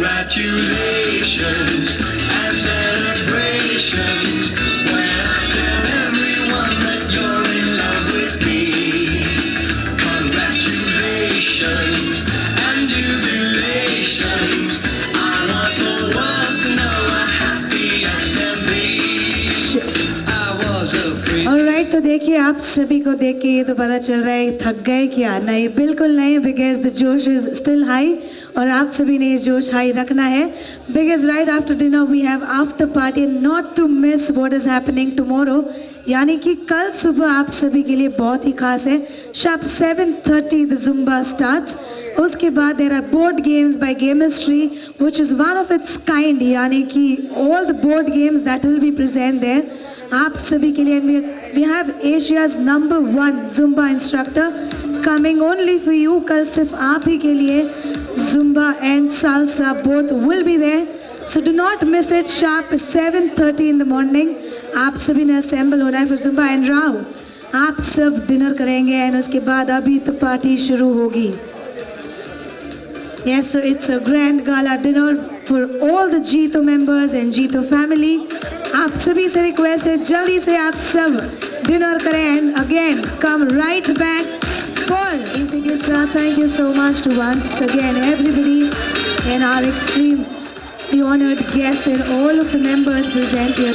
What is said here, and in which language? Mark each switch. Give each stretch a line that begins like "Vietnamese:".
English: congratulations and celebrations when I tell everyone that you're in love with me. Congratulations and jubilations. I want the world to know how happy as can be. I was afraid.
Hindi: Alright, तो देखिए आप सभी को देख के ये तो पता चल रहा है थक गए क्या? नहीं, बिल्कुल नहीं,
English: because the जोश is still high
Hindi: और आप सभी ने ये जोश हाई रखना है
English: because right after dinner we have after party not to miss what is happening tomorrow,
Hindi: यानी कि कल सुबह आप सभी के लिए बहुत ही खास है।
English: Sharp 7:30 the zumba starts.
Hindi: उसके बाद
English: there are board games by gamistry which is one of its kind,
Hindi: यानी कि
English: all the board games that will be present there
Hindi: आप सभी के लिए।
English: We have Asia's number 1 zumba instructor coming only for you.
Hindi: कल सिर्फ आप ही के लिए
English: Zumba and salsa both will be there, so do not miss it. Sharp 7:30 in the morning
Hindi: आप सभी ने असेंबल होना है
English: For zumba.
Hindi: एंड राव आप सब डिनर करेंगे एंड उसके बाद अभी तो पार्टी शुरू होगी।
English: Yes, so it's a grand gala dinner for all the Jeeto members and Jeeto family.
Hindi: आप सभी से रिक्वेस्ट है जल्दी से आप सब डिनर करें
English: And again come right back for.
Hindi: इसी के साथ
English: Thank you so much to once again everybody and our extremely honored guests and all of the members present here.